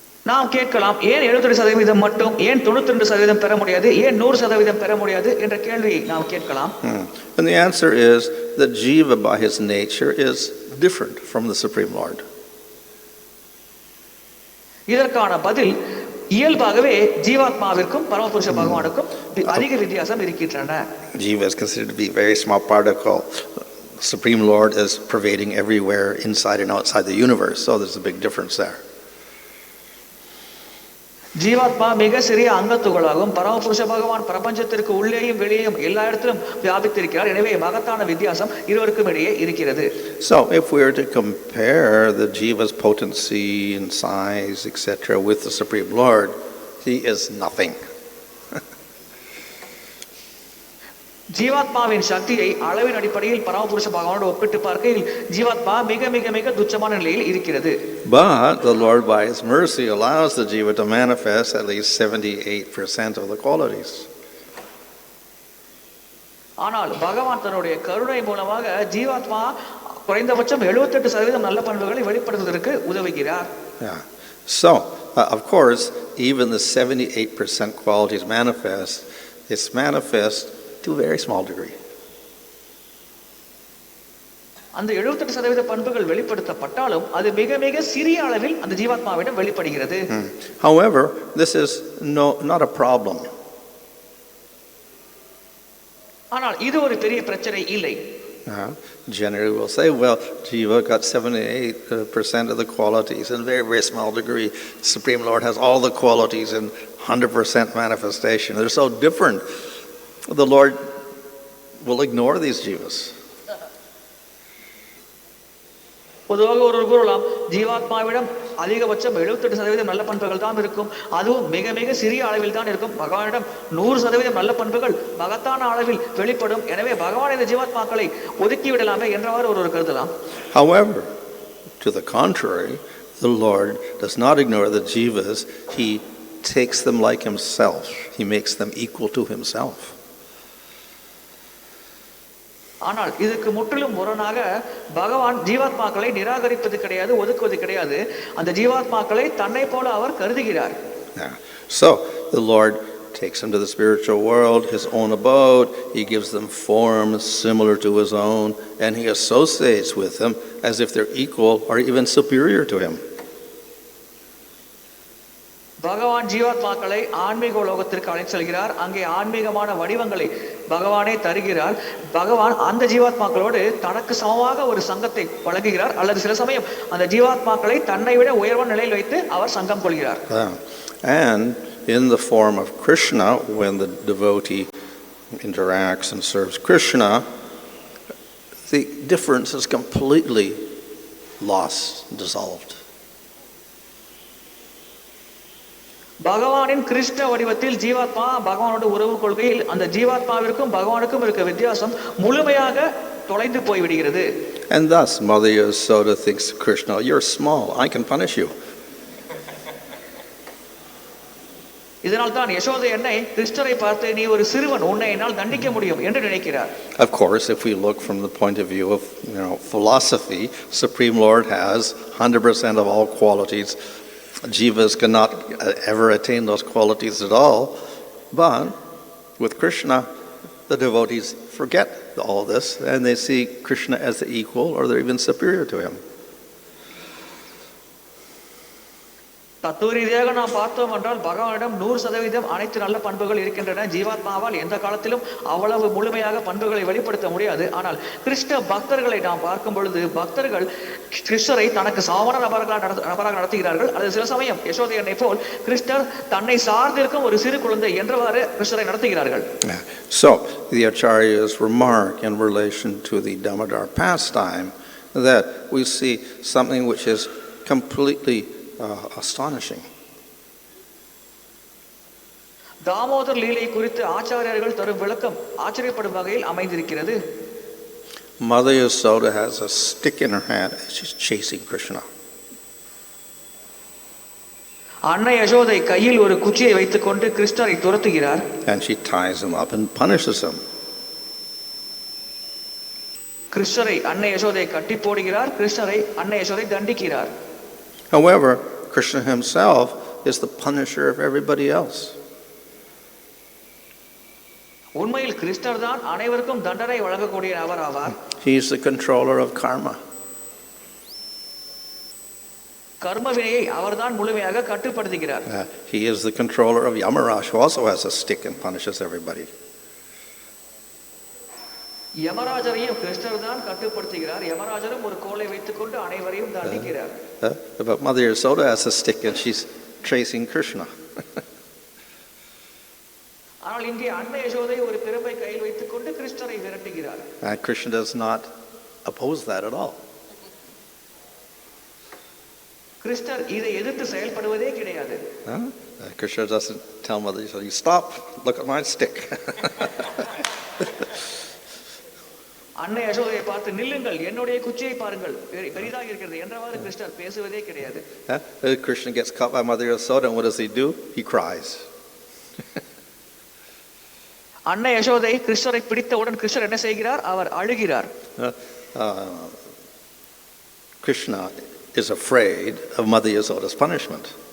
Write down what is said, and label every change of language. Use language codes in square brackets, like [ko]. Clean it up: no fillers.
[ta] நாம் கேட்கலாம், ஏன் 78% மட்டும், ஏன் 92% பெற முடியாது, ஏன் 100% பெற முடியாது என்ற கேள்வியை நாம் கேட்கலாம். [en] And the answer is that jiva by his nature is different from the Supreme Lord. [ta] இதற்கான பதில் இயல்பாகவே ஜீவாத்மாவிற்கும் பரமபுருஷ பகவானுக்கும் அதிக வித்தியாசம் இருக்கின்றன. [en] Jiva is considered to be a very small particle. The Supreme Lord is pervading everywhere, inside and outside the universe. So there's a big difference there. [ta] ஜீவாத்மா மிக சிறிய அங்கத்துகளாகும். பரமபுருஷ பகவான் பிரபஞ்சத்திற்கு உள்ளேயும் வெளியேயும் எல்லா இடத்திலும் வியாபித்திருக்கிறார். எனவே மகத்தான வித்தியாசம் இருவருக்கும் இடையே இருக்கிறது. [en] So if we were to compare the jiva's potency and size, etc., with the Supreme Lord, he is nothing. [ta] ஜீவாத்மாவின் சக்தியை அளவின் அடிப்படையில் பரமபுருஷ பகவானோடு ஒப்பிட்டு பார்க்கையில் ஜீவாத்மா மிக மிக மிக துச்சமான நிலையில் இருக்கிறது. [en] But the Lord by his mercy allows the jiva to manifest at least 78% of the qualities. [ta] ஆனால் பகவான் தன்னுடைய கருணை மூலமாக ஜீவாத்மா குறைந்தபட்சம் 78% நல்ல பண்புகளை வெளிப்படுத்துவதற்கு உதவுகிறார். [en] Yeah. So, of course, even the 78% qualities manifest, it's manifest to a very small degree. [ta] அந்த 78% பண்புகள் வெளிப்படுத்தப்பட்டாலும் அது மிக மிக சிறிய அளவில் அந்த ஜீவாத்மாவிடம் வெளிப்படுகிறது. [en] However, this is not a problem. [ta] ஆனால் இது ஒரு பெரிய பிரச்சனை இல்லை. [en] Generally we'll say, well, jiva got 78% of the qualities in a very, very small degree. The Supreme Lord has all the qualities in 100% manifestation. They're so different. The Lord will ignore these jivas. [ta] பொதுவாக ஒருவர் கூறலாம், ஜீவாத்மாவிடம் அதிகபட்சம் 78% நல்ல பண்புகள் தான் இருக்கும், அதுவும் மிக மிக சிறிய அளவில் தான் இருக்கும். பகவானிடம் 100% நல்ல பண்புகள் மகத்தான அளவில் வெளிப்படும். எனவே பகவான் இந்த ஜீவாத்மாக்களை ஒதுக்கி விடலாமே என்றவாறு ஒருவர் கருதலாம். [en] However, to the contrary, the Lord does not ignore the jivas. He takes them like himself. He makes them equal to himself. [ta] ஆனால் இதுக்கு முற்றிலும் முரணாக பகவான் ஜீவாத்மாக்களை நிராகரிப்பது கிடையாது, ஒதுக்குவது கிடையாது. அந்த ஜீவாத்மாக்களை தன்னை போல அவர் கருதுகிறார். [en] Yeah. So the Lord takes them to the spiritual world, his own abode. He gives them forms similar to his own, and he associates with them as if they're equal or even superior to him. [ta] பகவான் ஜீவாத்மாக்களை ஆன்மீக உலகத்திற்கு அழைத்து செல்கிறார். அங்கே ஆன்மீகமான வடிவங்களை பகவானே தருகிறார். பகவான் அந்த ஜீவாத்மாக்களோடு தனக்கு சமமாக ஒரு சங்கத்தை வழங்குகிறார், அல்லது சில சமயம் அந்த ஜீவாத்மாக்களை தன்னை விட உயர்வான நிலையில் வைத்து அவர் சங்கம் கொள்கிறார். [en] And in the form of Krishna, when the devotee interacts and serves Krishna, the difference is completely lost, dissolved. [ta] பகவானின் கிருஷ்ண வடிவத்தில் ஜீவாத்மா பகவானோட உறவு கொள்கையில் அந்த ஜீவாத்மாவிற்கும் பகவானுக்கும் இருக்க வித்தியாசம் முழுமையாக தொலைந்து போய்விடுகிறது. [en] And thus Mother Yasoda thinks, Krishna, you're small, I can punish you. [ta] இதனால் தான் யசோதை என்னை கிருஷ்ணரை பார்த்து நீ ஒரு சிறுவன், உன்னை என்னால் தண்டிக்க முடியும் என்று நினைக்கிறார். [en] Of course, if we look from the point of view of philosophy, Supreme Lord has 100% of all qualities. Jivas cannot ever attain those qualities at all. But with Krishna, the devotees forget all this and they see Krishna as the equal or they're even superior to him. [ta] தத்துவ ரீதியாக நாம் பார்த்தோம் என்றால் பகவானிடம் 100% அனைத்து நல்ல பண்புகள் இருக்கின்றன. ஜீவாத்மாவால் எந்த காலத்திலும் அவ்வளவு முழுமையாக பண்புகளை வெளிப்படுத்த முடியாது. ஆனால் கிருஷ்ண பக்தர்களை நாம் பார்க்கும் பொழுது பக்தர்கள் கிருஷ்ணரை தனக்கு சமமான நபராக நடத்துகிறார்கள். அல்லது சில சமயம் யசோதையனை போல் கிருஷ்ணர் தன்னை சார்ந்திருக்கும் ஒரு சிறு குழந்தை என்றவாறு கிருஷ்ணரை நடத்துகிறார்கள். [en] So the Acharyas remark in relation to the Damodar pastime that we see something which is completely astonishing. [ta] Damodar லீலை குறித்து ஆச்சாரியர்கள் தரும் விளக்கம் ஆச்சரியப்படும் வகையில் அமைந்திருக்கிறது. [en] Mother Yasoda has a stick in her hand and she's chasing Krishna. [ta] அன்னை யசோதை கையில் ஒரு குச்சியை வைத்துக்கொண்டு கிருஷ்ணரை துரத்துகிறார். [en] And she ties him up and punishes him. [ta] கிருஷ்ணரை அன்னை யசோதை கட்டி போடுகிறார். கிருஷ்ணரை அன்னை Yashoda தண்டிக்கிறார். [en] However, Krishna himself is the punisher of everybody else. [ta] உண்மையில் கிருஷ்ணர் தான் அனைவருக்கும் தண்டனை வழங்கக்கூடிய நபர் ஆவார். [en] He is the controller of karma. [ta] கர்ம வினையை அவர்தான் முழுமையாக கட்டுப்படுத்துகிறார். [en] He is the controller of Yamaraj, who also has a stick and punishes everybody. [ta] யமராஜரையும் கிருஷ்ணர் தான் கட்டுப்படுத்துகிறார். யமராஜரும் ஒரு கோலை வைத்துக்கொண்டு அனைவரையும் தண்டிக்கிறார். [en] But Mother Yasoda has a stick and she's chasing Krishna. [ta] ஆனால் இங்கே அன்னை யசோதை ஒரு பிரம்பை கையில் வைத்துக்கொண்டு கிருஷ்ணரை விரட்டுகிறார். [en] And Krishna does not oppose that at all. [ta] கிருஷ்ணர் இதை எதிர்த்து செயல்படுவதே கிடையாது. [en] Krishna doesn't tell Mother Yasoda, you stop, look at my stick. [ta] அன்னை யசோதையை பார்த்து நில்லுங்கள், என்னுடைய குச்சியை பாருங்கள், பெரிதாக இருக்கிறது என்றவாறு கிருஷ்ணர் பேசுவதே கிடையாது. [en] Krishna gets caught by Mother Yasoda and what does he do? He cries. [ta] அன்னை யசோதை கிருஷ்ணரை பிடித்தவுடன் கிருஷ்ணர் என்ன செய்கிறார்? அவர் அழுகிறார். [en] Krishna is afraid of Mother Yasoda's punishment.